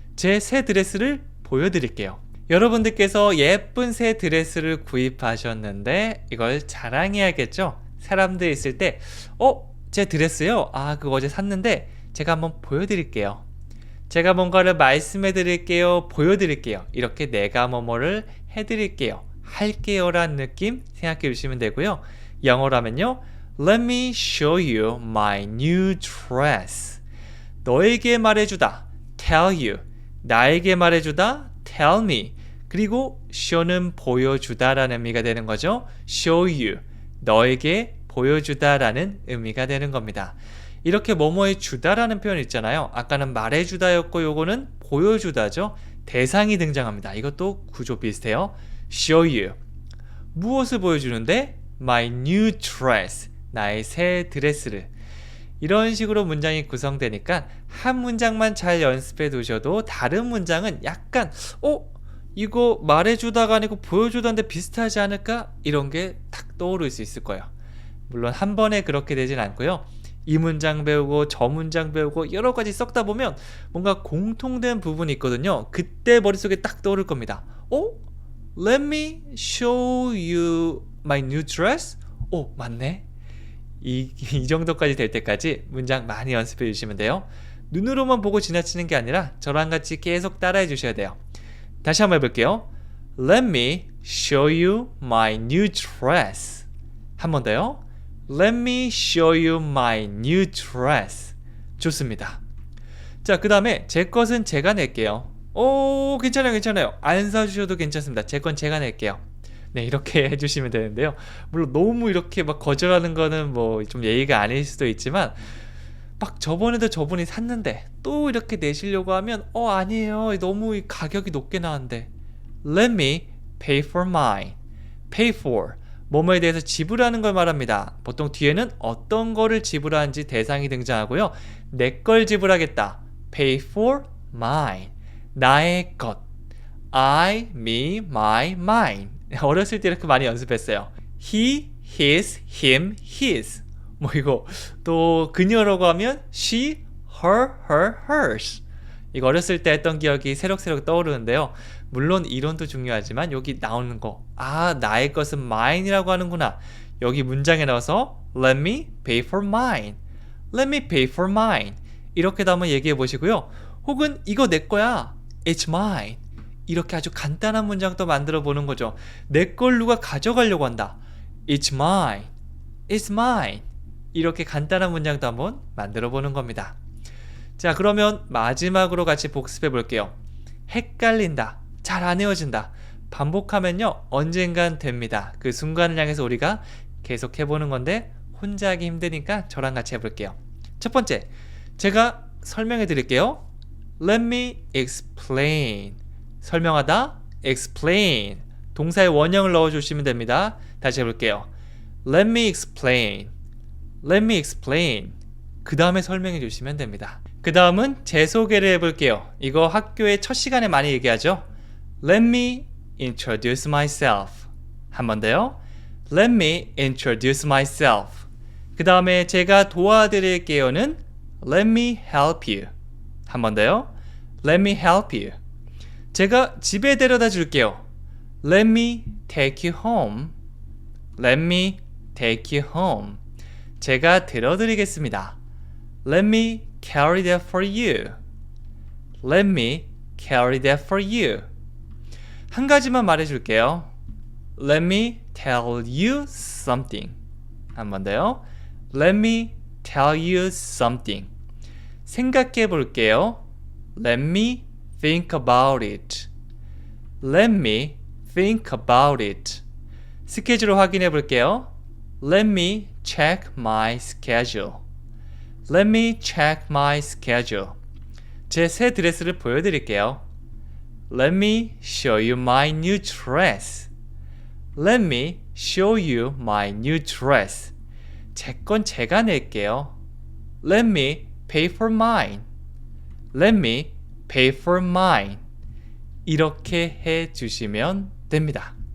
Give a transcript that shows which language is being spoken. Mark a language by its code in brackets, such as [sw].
[ko] 제 새 드레스를 보여드릴게요. 여러분들께서 예쁜 새 드레스를 구입하셨는데 이걸 자랑해야겠죠? 사람들 있을 때 제 드레스요? 아, 그거 어제 샀는데 제가 한번 보여드릴게요. 제가 뭔가를 말씀해 드릴게요. 보여드릴게요. 이렇게 내가 뭐뭐를 해드릴게요. 할게요 라는 느낌 생각해 주시면 되고요. 영어로 하면요. [en] Let me show you my new dress. [ko] 너에게 말해주다. [en] Tell you. [ko] 나에게 말해주다. [en] Tell me. [ko] 그리고 show는 보여주다 라는 의미가 되는 거죠. [en] Show you. [ko] 너에게 보여주다 라는 의미가 되는 겁니다. 이렇게 뭐뭐해 주다라는 표현 있잖아요. 아까는 말해주다였고 요거는 보여주다죠. 대상이 등장합니다. 이것도 구조 비슷해요. [en] Show you. [ko] 무엇을 보여주는데? [en] My new dress. [ko] 나의 새 드레스를. 이런 식으로 문장이 구성되니까 한 문장만 잘 연습해 두셔도 다른 문장은 약간 이거 말해주다가 아니고 보여주다인데 비슷하지 않을까? 이런 게 딱 떠오를 수 있을 거예요. 물론 한 번에 그렇게 되진 않고요. 이 문장 배우고 저 문장 배우고 여러 가지 썩다 보면 뭔가 공통된 부분이 있거든요. 그때 머릿속에 딱 떠오를 겁니다. [en] Let me show you my new dress? [ko] 맞네. 이 정도까지 될 때까지 문장 많이 연습해 주시면 돼요. 눈으로만 보고 지나치는 게 아니라 저랑 같이 계속 따라해 주셔야 돼요. 다시 한번 해볼게요. [en] Let me show you my new dress. [ko] 한 번 더요. [en] Let me show you my new dress. [ko] 좋습니다. 자, 그 다음에 제 것은 제가 낼게요. 괜찮아요. 안 사주셔도 괜찮습니다. 제 건 제가 낼게요. 네, 이렇게 해주시면 되는데요. 물론 너무 이렇게 막 거절하는 거는 뭐 좀 예의가 아닐 수도 있지만 막 저번에도 저분이 샀는데 또 이렇게 내시려고 하면 아니에요. 너무 가격이 높게 나왔는데 [en] Let me pay for mine. Pay for. [ko] 뭐뭐에 대해서 지불하는 걸 말합니다. 보통 뒤에는 어떤 거를 지불하는지 대상이 등장하고요. 내 걸 지불하겠다. [en] Pay for mine. [ko] 나의 것. [en] I, me, my, mine. [ko] 어렸을 때 이렇게 많이 연습했어요. [en] He, his, him, his. [ko] 뭐 이거 또 그녀라고 하면 [en] she, her, hers. [ko] 이거 어렸을 때 했던 기억이 새록새록 떠오르는데요. 물론 이론도 중요하지만 여기 나오는 거 나의 것은 mine이라고 하는구나. 여기 문장에 넣어서 [en] Let me pay for mine. Let me pay for mine. [ko] 이렇게도 한번 얘기해 보시고요. 혹은 이거 내 거야. [en] It's mine. [ko] 이렇게 아주 간단한 문장도 만들어 보는 거죠. 내 걸 누가 가져가려고 한다. [en] It's mine. It's mine. [ko] 이렇게 간단한 문장도 한번 만들어 보는 겁니다. 자, 그러면 마지막으로 같이 복습해 볼게요. 헷갈린다. 잘 안 외워진다. 반복하면요 언젠간 됩니다. 그 순간을 향해서 우리가 계속 해보는 건데 혼자 하기 힘드니까 저랑 같이 해볼게요. 첫 번째, 제가 설명해 드릴게요. [en] Let me explain. [ko] 설명하다, explain. 동사의 원형을 넣어주시면 됩니다. 다시 해볼게요. [en] Let me explain. Let me explain. [ko] 그 다음에 설명해 주시면 됩니다. 그 다음은 제 소개를 해볼게요. 이거 학교의 첫 시간에 많이 얘기하죠. [en] Let me introduce myself. [ko] 한 번 더요. [en] Let me introduce myself. [ko] 그 다음에 제가 도와드릴게요는 [en] Let me help you. [ko] 한 번 더요. [en] Let me help you. [ko] 제가 집에 데려다 줄게요. [en] Let me take you home. Let me take you home. [ko] 제가 들어드리겠습니다. [en] Let me carry that for you. Let me carry that for you. [ko] 한 가지만 말해줄게요. [en] Let me tell you something. [ko] 한 번 더요. [en] Let me tell you something. [ko] 생각해 볼게요. [en] Let me think about it. Let me think about it. [ko] 스케줄을 확인해 볼게요. [en] Let me check my schedule. Let me check my schedule. [ko] 제 새 드레스를 보여드릴게요. [en] Let me show you my new dress. Let me show you my new dress. [ko] 제 건 제가 낼게요. [en] Let me pay for mine. Let me pay for mine. [ko] 이렇게 해 주시면 됩니다.